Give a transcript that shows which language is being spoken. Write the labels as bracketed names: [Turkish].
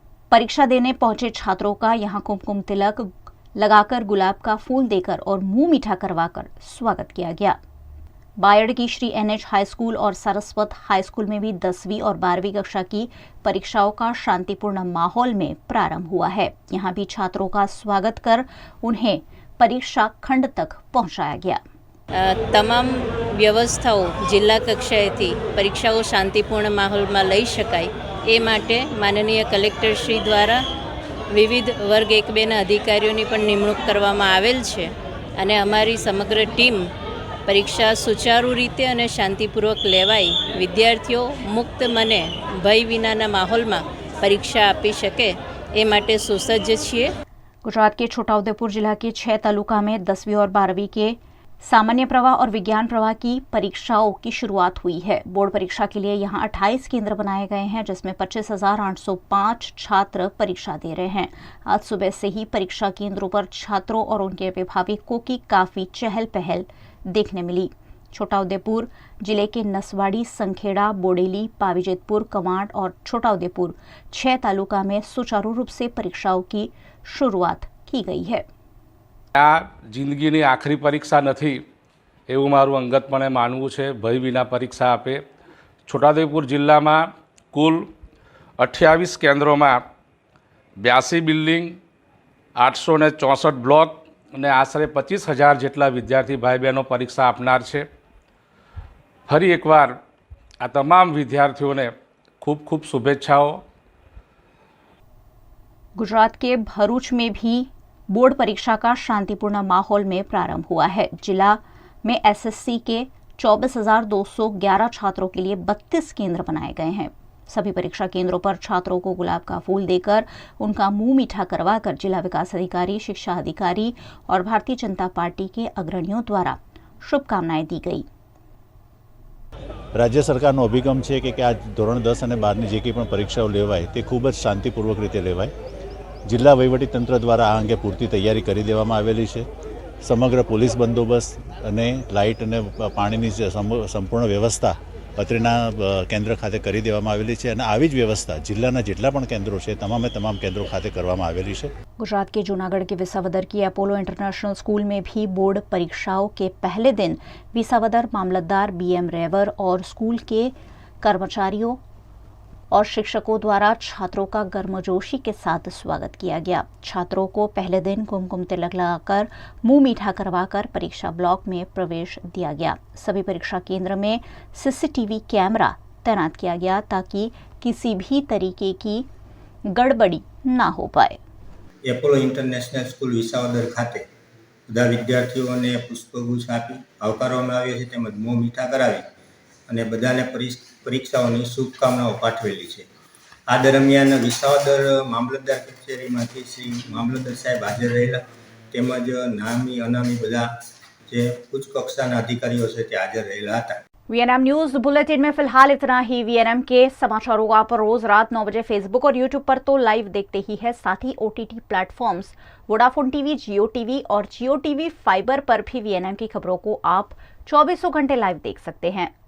[Hindi] परीक्षा देने पहुंचे छात्रों का यहां कुमकुम तिलक लगाकर, गुलाब का फूल देकर और मुंह मीठा करवाकर स्वागत किया गया। बायड़ की श्री NH हाई स्कूल और सारस्वत हाई स्कूल में भी 10वीं और 12वीं कक्षा की परीक्षाओं का शांतिपूर्ण माहौल में प्रारंभ हुआ है। यहां भी छात्रों का स्वागत कर उन्हें परीक्षा खंड तक पहुंचाया गया। [Gujarati] તમામ વ્યવસ્થાઓ જિલ્લા કક્ષાએથી પરીક્ષાઓ શાંતિપૂર્ણ માહોલમાં લઈ શકાય એ માટે માનનીય કલેક્ટરશ્રી દ્વારા વિવિધ વર્ગ 1-2ના અધિકારીઓની પણ નિમણૂક કરવામાં આવેલ છે અને અમારી સમગ્ર ટીમ પરીક્ષા સુચારુ રીતે અને શાંતિપૂર્વક લેવાય, વિદ્યાર્થીઓ મુક્ત મને ભય વિનાના માહોલમાં પરીક્ષા આપી શકે એ માટે સુસજ્જ છીએ। [Hindi] गुजरात के छोटाउदेपुर जिला के 6 तालुका में 10वीं और 12वीं के सामान्य प्रवाह और विज्ञान प्रवाह की परीक्षाओं की शुरुआत हुई है। बोर्ड परीक्षा के लिए यहां 28 केंद्र बनाए गए हैं, जिसमें 25,805 छात्र परीक्षा दे रहे हैं। आज सुबह से ही परीक्षा केंद्रों पर छात्रों और उनके अभिभावकों की काफी चहल पहल देखने मिली। छोटाउदेपुर जिले के नसवाड़ी, संखेड़ा, बोडेली, पावीजेतपुर, कवांट और छोटाउदेपुर 6 तालुका में सुचारू रूप से परीक्षाओं की शुरुआत की गई है। [Gujarati] આ જિંદગીની આખરી પરીક્ષા નથી એવું મારું અંગતપણે માનવું છે। ભય વિના પરીક્ષા આપે। છોટાઉદેપુર જિલ્લામાં કુલ 28 કેન્દ્રોમાં 82 બિલ્ડિંગ, 864 બ્લોક અને આશરે 25,000 જેટલા વિદ્યાર્થી ભાઈ બહેનો પરીક્ષા આપનાર છે। ફરી એકવાર આ તમામ વિદ્યાર્થીઓને ખૂબ ખૂબ શુભેચ્છાઓ। [Hindi] गुजरात के भरूच में भी बोर्ड परीक्षा का शांतिपूर्ण माहौल में प्रारंभ हुआ है। जिला में एसएससी के 24,211 छात्रों के लिए 32 केंद्र बनाए गए हैं। सभी परीक्षा केंद्रों पर छात्रों को गुलाब का फूल देकर उनका मुंह मीठा करवाकर जिला विकास अधिकारी, शिक्षा अधिकारी और भारतीय जनता पार्टी के अग्रणियों द्वारा शुभकामनाएं दी गई। [Gujarati] राज्य सरकारનો અભિગમ છે કે આ ધોરણ 10 અને 12ની જે કંઈ પણ પરીક્ષાઓ લેવાય તે ખૂબ જ શાંતિપૂર્વક રીતે લેવાય। જિલ્લા વહીવટીતંત્ર દ્વારા આ અંગે પૂરતી તૈયારી કરી દેવામાં આવેલી છે। સમગ્ર પોલીસ બંદોબસ્ત અને લાઇટ અને પાણીની સંપૂર્ણ વ્યવસ્થા અત્રેના કેન્દ્ર ખાતે કરી દેવામાં આવેલી છે અને આવી જ વ્યવસ્થા જિલ્લાના જેટલા પણ કેન્દ્રો છે તમામે તમામ કેન્દ્રો ખાતે કરવામાં આવેલી છે। [Hindi] गुजरात के जूनागढ़ के विसावदर की अपोलो इंटरनेशनल स्कूल में भी बोर्ड परीक्षाओं के पहले दिन विसावदर मामलतदार BM रेवर और स्कूल के कर्मचारियों और शिक्षकों द्वारा छात्रों का गर्मजोशी के साथ स्वागत किया गया। छात्रों को पहले दिन कुमकुम तिलक लगाकर मुंह मीठा करवाकर परीक्षा ब्लॉक में प्रवेश दिया गया। सभी परीक्षा केंद्र में सीसीटीवी कैमरा तैनात किया गया ताकि किसी भी तरीके की गड़बड़ी ना हो पाए। [Gujarati] એપોલો ઇન્ટરનેશનલ સ્કૂલ વિસાવદર ખાતે બધા વિદ્યાર્થીઓને પુષ્પગુચ્છ આપી આવકારવામાં આવ્યો છે તેમજ મોં મીઠા કરાવી અને બધાને પરીક્ષાઓની શુભકામનાઓ પાઠવેલી છે। આ દરમિયાન વિસાવદર મામલતદાર કચેરીમાંથી શ્રી મામલતદાર સાહેબ હાજર રહેલા તેમજ નામી અનામી બધા જે ઉચ્ચ કક્ષાના અધિકારીઓ છે તે હાજર રહેલા હતા। [Hindi] वीएनएम न्यूज बुलेटिन में फिलहाल इतना ही। वीएनएम के समाचारों को आप रोज रात 9 बजे फेसबुक और यूट्यूब पर तो लाइव देखते ही है, साथ ही ओटीटी प्लेटफॉर्म्स वोडाफोन टीवी, जियो टीवी और जियो टीवी फाइबर पर भी वीएनएम की खबरों को आप 24 घंटे लाइव देख सकते हैं।